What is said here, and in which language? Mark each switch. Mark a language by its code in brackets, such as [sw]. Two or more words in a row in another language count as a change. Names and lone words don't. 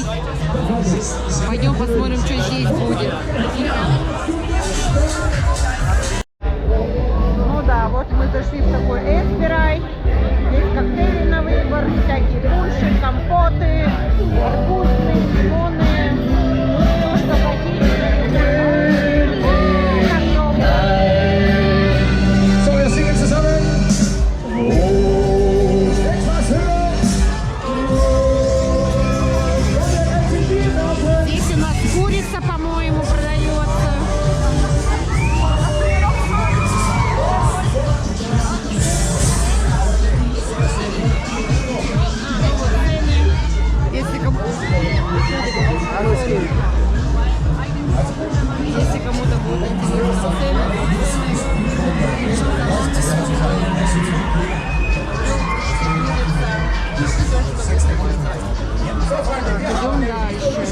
[ru] Пойдем посмотрим, что здесь будет. Ну да, вот мы зашли в такой Эсбирай. Здесь коктейли на выбор, всякие пунши, компоты, арбузные, лимонные. Все, что хотите. [de] So, wir singen zusammen. Etwas höher. [ru] Здесь у нас курица, по-моему, продается. Если кому-то будет интересно идем дальше.